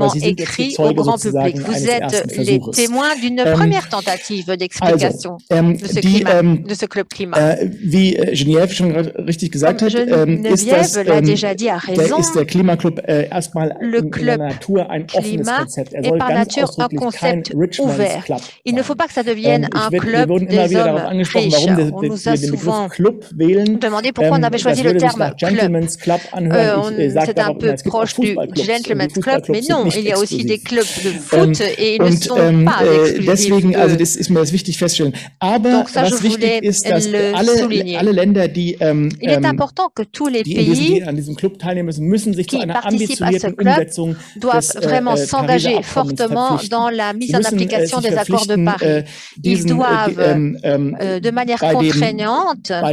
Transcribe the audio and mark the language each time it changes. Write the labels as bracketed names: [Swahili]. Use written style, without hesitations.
[German] Aber Sie sind jetzt die Zeuge sozusagen eines ersten Versuches. Wie Geneviève schon richtig gesagt hat, ist der Klimaclub erstmal in der Natur ein offenes Konzept. Er soll ganz ausdrücklich kein Rich Man's Club sein. Wir wurden immer wieder darauf angesprochen, warum wir den Begriff Club wählen. Das würde sich nach Gentleman's Club anhören. Ich sage darauf immer, es gibt auch Fußballclubs. [French] Mais non, il y a aussi des clubs de foot et ils ne sont pas exclusifs. [German] Deswegen, also das ist mir das wichtig festzustellen. Aber was wichtig ist, dass alle Länder, die in diesem Club teilnehmen müssen sich zu einer ambitionierten Umsetzung des Pariser Abkommens verpflichten. [French] Ils doivent de manière contraignante